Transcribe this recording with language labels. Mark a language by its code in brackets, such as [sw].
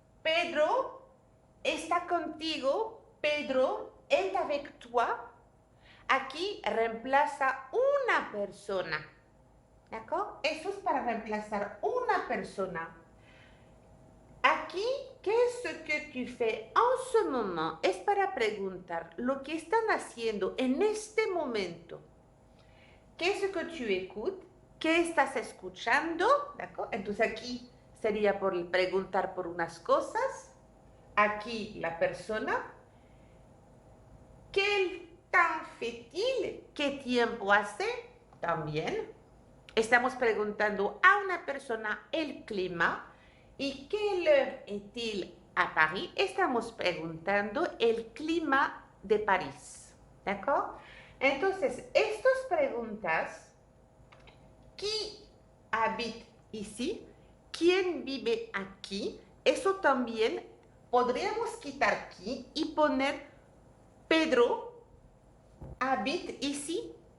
[es] Pedro está contigo. [fr] Pedro est avec toi. [es] Aquí reemplaza una persona. [fr] ¿D'accord? [es] Eso es para reemplazar una persona. [fr] Aquí, qu'est-ce que tu fais en ce moment? [es] Es para preguntar lo que están haciendo en este momento. [fr] Qu'est-ce que tu écoutes? [es] ¿Qué estás escuchando? [fr] ¿D'accord? [es] Entonces aquí sería por preguntar por unas cosas. Aquí la persona. [fr] ¿Quel temps fait-il? [es] ¿Qué tiempo hace? También. Estamos preguntando a una persona el clima. [fr] ¿Y quelle heure est-il à Paris? [es] Estamos preguntando el clima de París. [fr] ¿D'accord? [es] Entonces, estas preguntas, [fr] ¿qui habite ici? [es] ¿quién vive aquí? Eso también podríamos quitar aquí y poner [fr] Pedro habite ici.